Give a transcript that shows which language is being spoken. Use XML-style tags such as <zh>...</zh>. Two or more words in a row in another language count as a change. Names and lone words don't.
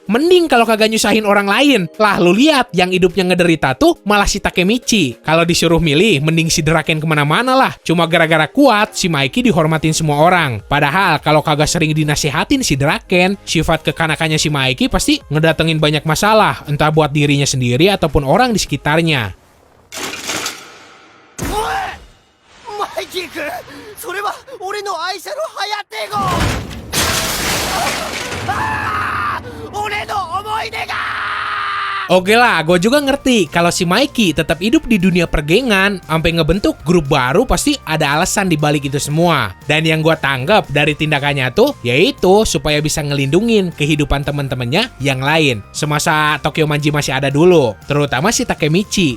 <id>Mending kalau kagak nyusahin orang lain. Lah lu lihat, yang hidupnya ngederita tuh malah si Takemichi. Kalau disuruh milih, mending si Draken kemana-mana lah. Cuma gara-gara kuat, si Mikey dihormatin semua orang. Padahal kalau kagak sering dinasehatin si Draken, sifat kekanakannya si Mikey pasti ngedatengin banyak masalah. Entah buat dirinya sendiri ataupun orang di sekitarnya.</id> <ja>マイキー君、それは俺の愛車のハヤテ号。俺の思い出が。</ja> <id>Oke lah, gue juga ngerti kalau si Mikey tetap hidup di dunia pergengan, sampai ngebentuk grup baru pasti ada alasan dibalik itu semua. Dan yang gue tanggap dari tindakannya tuh, yaitu supaya bisa ngelindungin kehidupan temen-temennya yang lain. Semasa Tokyo Manji masih ada dulu, terutama si Takemichi.</id>